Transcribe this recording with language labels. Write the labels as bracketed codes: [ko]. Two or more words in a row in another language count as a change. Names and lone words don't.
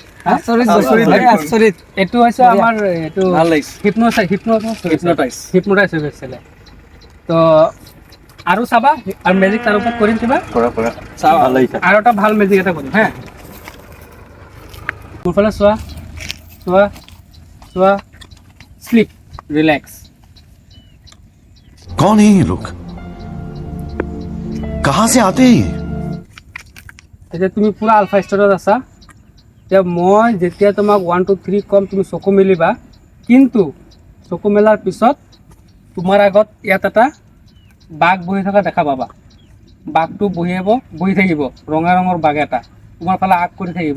[as] এইটো হৈছে আমাৰ এইটো হিপনোটাইজ হৈ গৈছিলে। তো আৰু চাবা, আৰু মেজিক তাৰ ওপৰত কৰিম কিবা। ভাল লাগিছে। আৰু এটা ভাল মেজিক এটা কৰিম হা। মোৰ ফালে চোৱা, চোৱা, চোৱা, [en] sleep, relax. [hi] कौन है ये लोग कहां से आते हैं ये [as] এতিয়া তুমি পুৰা [en] alpha state [as] আছা। এতিয়া মই যেতিয়া তোমাক 1 2 3 ক'ম, তুমি চকু মেলিবা। কিন্তু চকু মেলাৰ পিছত তোমাৰ আগত ইয়াত এটা বাঘ বহি থকা দেখা পাবা। বাঘটো বহি থাকিব, ৰঙা ৰঙৰ বাঘ এটা তোমাৰ ফালে আগ কৰি থাকিব।